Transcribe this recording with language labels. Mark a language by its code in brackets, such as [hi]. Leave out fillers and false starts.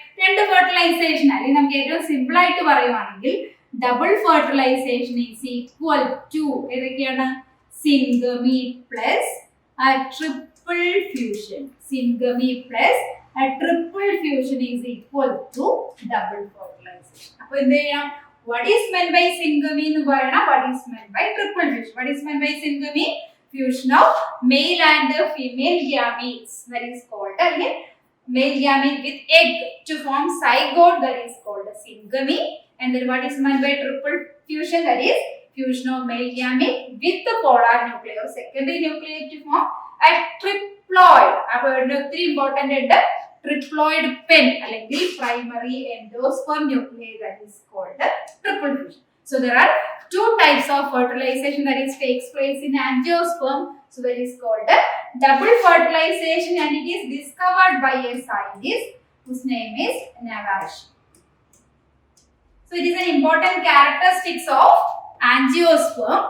[ml] 2 fertilisation. അല്ലെങ്കിൽ നമുക്ക് ഏറ്റവും സിമ്പിൾ ആയിട്ട് പറയുവാണെങ്കിൽ [en] double fertilization is equal to [ml] ഏതൊക്കെയാണ്? [en] Syngamy plus triple fusion. Syngamy plus triple fusion is equal to double fertilization. [ml] അപ്പൊ എന്ത് ചെയ്യാം? [en] what is meant by syngamy [ml] എന്ന് പറയണം, [en] what is meant by triple fusion. What is meant by syngamy? Fusion of male and female gametes, that is called again male gamete with egg to form zygote, that is called syngamy. And then what is meant by triple fusion? That is fusion of male gamete with the polar nuclei or secondary nuclei to form a triploid. [ml] അപ്പോൾ ഒത്തിരി important ഉണ്ട്. [en] Triploid PEN അല്ലെങ്കിൽ primary endosperm nuclei, that is called triple fusion. So there are 2 types of fertilization that is takes place in angiosperm. So that is called double fertilization, and it is discovered by a scientist whose name is Navash. So it is an important characteristics of angiosperm.